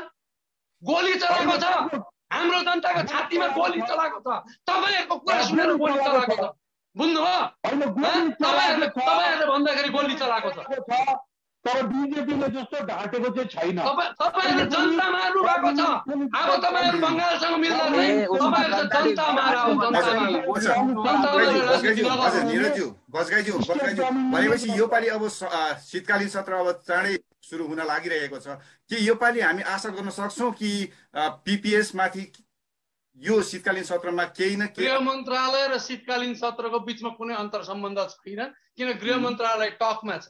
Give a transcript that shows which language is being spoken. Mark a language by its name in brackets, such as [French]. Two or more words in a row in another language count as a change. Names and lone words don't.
[Nepali] गोली चलाएको छ, हाम्रो जनताको छातीमा गोली चलाएको छ। तपाईहरुको कुरा सुनेर गोली चलाएको छ, बुझ्नुभयो? तपाईहरुले भन्दाखेरि गोली चलाएको छ। तर बीजेपीले जस्तो ढाँटेको चाहिँ छैन। तपाईहरुले जनता मार्नु भएको छ। अब तपाईहरु बंगालसँग मिल्दैन, तपाईहरु जनता मारा हो, जनता मारा। बजगाईज्यू भनेपछि यो पालि अब शीतकालीन सत्र अब चाँडै सुरु हुन लागिरहेको छ कि यो पालि हामी आशा गर्न सक्छौं कि पीपीएस माथि यो शीतकालीन सत्रमा केही न केही? गृह मन्त्रालय र शीतकालीन सत्रको बीचमा कुनै अन्तर सम्बन्ध छैन, किन गृह मन्त्रालय टकमा छ।